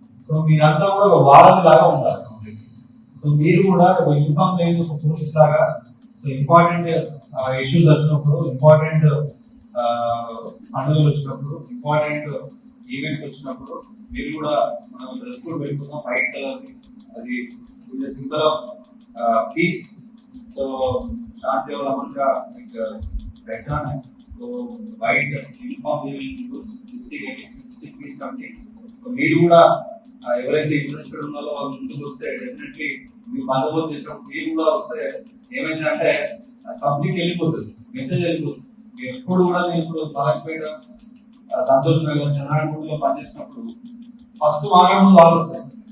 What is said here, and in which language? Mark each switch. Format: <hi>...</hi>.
<te>So మీరంతా కూడా ఒక వారం లాగా ఉండాలి. సో మీరు కూడా ఒక యూనిఫామ్ లేదు, ఒక పోలీస్ లాగా. సో ఇంపార్టెంట్ ఇష్యూస్ వచ్చినప్పుడు, ఇంపార్టెంట్ పండుగలు వచ్చినప్పుడు, ఇంపార్టెంట్ ఈవెంట్స్ వచ్చినప్పుడు మీరు కూడా మనం డ్రెస్ కోడ్ పెట్టుకుందాం, వైట్ కలర్. అది ఇది సింబల్ ఆఫ్ పీస్.</te> <hi>సో శాంతి और अमन का एक पहचान है.</hi> <en>तो white uniform district peace committee.</en> <te>तो మీరు కూడా ఎవరైతే ఇంట్రెస్టెడ్ ఉన్నారో వాళ్ళు ముందుకు వస్తే డెఫినెట్లీ మీరు బందోబస్తు చేసినప్పుడు మీరు కూడా వస్తే ఏమైందంటే పబ్లిక్ వెళ్ళిపోతుంది, మెసేజ్ వెళ్ళిపోతుంది. ఎప్పుడు కూడా నేను ఇప్పుడు పాలకపేట, సంతోష్ నగర్, చంద్రాయణపూడిలో పనిచేసినప్పుడు ఫస్ట్ వారం ముందు వాళ్ళు వస్తాయి.</te>